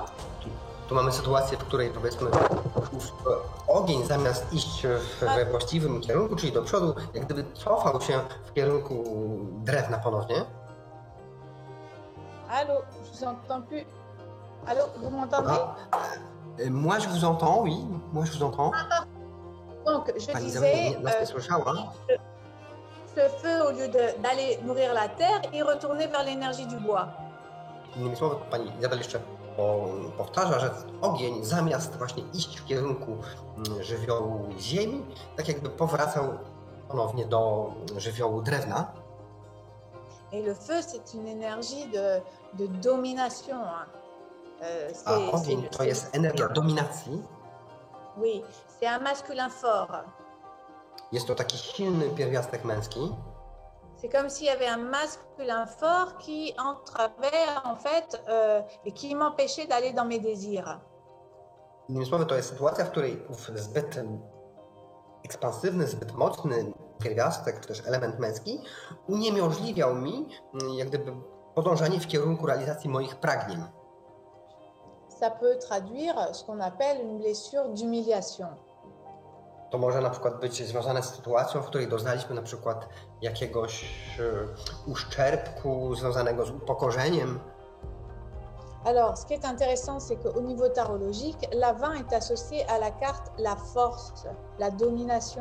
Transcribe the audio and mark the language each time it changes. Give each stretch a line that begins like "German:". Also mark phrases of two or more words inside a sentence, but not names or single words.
Polish: tu mamy sytuację, w której powiedzmy ogień zamiast iść we właściwym kierunku, czyli do przodu, jak gdyby cofał się w kierunku drewna ponownie.
French: Allô, je vous entends plus. Allô, vous m'entendez? Moi je vous entends, oui, moi je vous entends. Donc, je
Polish: Pani
French: disais,
Polish: nas nie słyszała.
French: ce feu, au lieu d'aller nourrir la terre, il retournait vers l'énergie du bois.
Polish: Innymi słowy, pani Izabel jeszcze powtarza, że ogień zamiast właśnie iść w kierunku żywiołu ziemi, tak jakby powracał ponownie do żywiołu drewna.
French: Et le feu, c'est une énergie de domination.
Polish: A ogień to jest energia dominacji.
French: Oui, c'est un masculin fort.
Polish: Jest to taki silny pierwiastek męski.
French: C'est comme s'il y avait un masculin fort qui entravait en fait et qui m'empêchait d'aller dans mes désirs.
Polish: Innymi słowy, to jest sytuacja, w której zbyt ekspansywny, zbyt mocny pierwiastek, czy też element męski uniemożliwiał mi jak gdyby podążanie w kierunku realizacji moich pragnień.
French: Ça peut traduire ce qu'on appelle une blessure d'humiliation.
Polish: To może na przykład być związane z sytuacją, w której doznaliśmy na przykład jakiegoś uszczerbku związanego z upokorzeniem.
French: Alors, ce qui est intéressant, c'est qu'au niveau tarologique, la 20 est associée à la carte la force, la domination.